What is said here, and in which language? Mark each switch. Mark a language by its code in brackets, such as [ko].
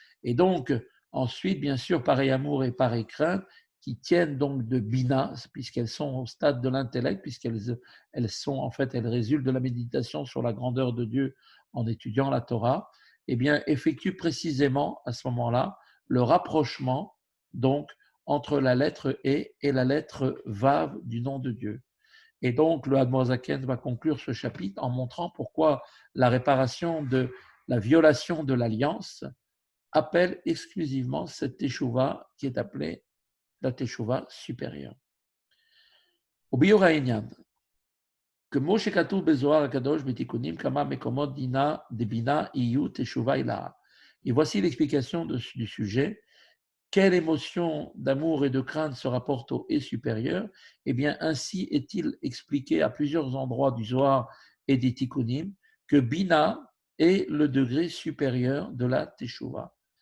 [fr] Et donc, ensuite, bien sûr, pareil amour et pareil crainte qui tiennent donc de Bina, puisqu'elles sont au stade de l'intellect, elles résultent de la méditation sur la grandeur de Dieu en étudiant la Torah, eh bien, effectuent précisément à ce moment-là le rapprochement donc entre la lettre E et la lettre Vav du nom de Dieu. Et donc, le Hadmoazaken va conclure ce chapitre en montrant pourquoi la réparation de la violation de l'alliance appelle exclusivement cette teshuva qui est appelée la teshuva supérieure. [he] וביור העניין, כמו שכתוב בזוהר הקדוש בתיקונים כמה מקומות דינה דבינה יהיו תשובה הילאה. [fr] Et voici l'explication du sujet. Quelle émotion d'amour et de crainte se rapporte au et supérieur? Eh bien, ainsi est-il expliqué à plusieurs endroits du Zohar et des Tikkunim que Bina est le degré supérieur de la Teshuvah.